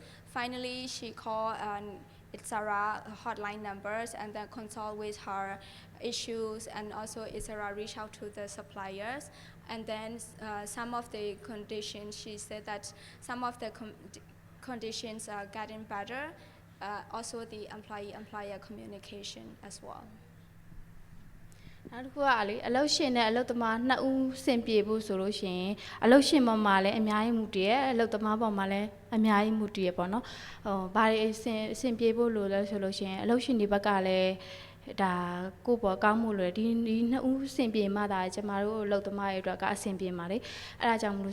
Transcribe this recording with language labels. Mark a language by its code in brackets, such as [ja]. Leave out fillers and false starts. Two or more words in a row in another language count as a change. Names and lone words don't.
[en] Finally, she called Issara hotline numbers and then consult with her issues, and also Issara reach out to the suppliers. And then some of the conditions, she said that some of the conditions are getting better. Also the employee-employer communication as well. [my] နောက်တစ်ခုကလေအလုပ်ရှင်နဲ့အလုပ်သမားနှစ်ဦးစင်ပြေဖို့ဆိုလို့ရှိရင်အလုပ်ရှင်ပေါ်မှာလည်းအများကြီးမှုတည်ရဲ့အလုပ်သမားပေါ်မှာလည်းအများကြီးမှုတည်ရဲ့ပေါ့နော်ဟိုဘာတွေစင်ပြေ ဖို့လို့လဲဆိုလို့ရှိရင်အလုပ်ရှင်တွေဘက်ကလည်းဒါကိုယ့်ပေါ်ကောင်းမှုလို့ဒီနှစ်ဦးစင်ပြေမှသာကျမတို့အလုပ်သမားတွေအတွက်ကအစင်ပြေမှာလေအဲ့ဒါကြောင့်မလို့